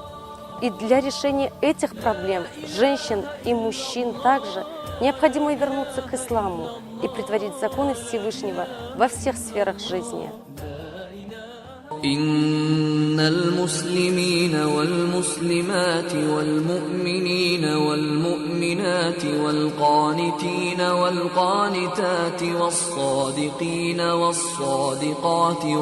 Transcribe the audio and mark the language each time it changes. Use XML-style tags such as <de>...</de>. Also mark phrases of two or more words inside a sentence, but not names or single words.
<ru>И для решения этих проблем женщин и мужчин также необходимо вернуться к исламу и претворить законы Всевышнего во всех сферах жизни.</ru> <ar>إن المسلمين والمسلمات والمؤمنين والمؤمنات والقانتين والقانتات والصادقين والصادقات</ar>